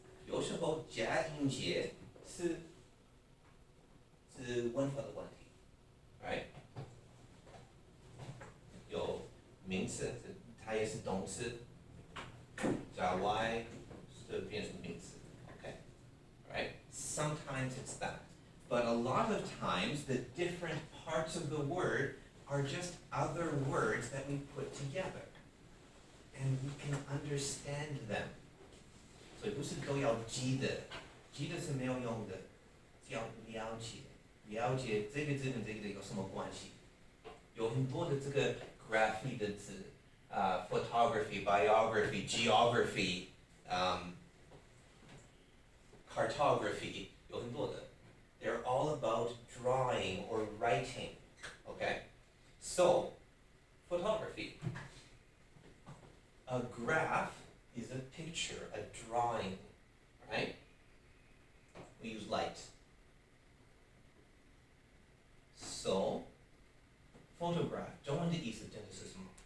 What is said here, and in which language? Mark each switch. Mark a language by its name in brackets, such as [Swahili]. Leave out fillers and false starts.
[Chinese] 有时候加音节是文法的问题 ，right？有名词，它也是动词，加 y 就变成名词 ，okay？Right? [English] Sometimes it's that. But a lot of times, the different parts of the word are just other words that we put together. And we can understand them. [Chinese] 所以不是都要记得，记得是没有用的，只要了解，了解这个字跟这个有什么关系。有很多的这个 graphy 的字，photography, biography, geography, cartography, 有很多的。 [English] They're all about drawing or writing, okay? So, photography. A graph is a picture, a drawing, right? We use light. [Chinese] So, photograph, 中文的意思真的是什么？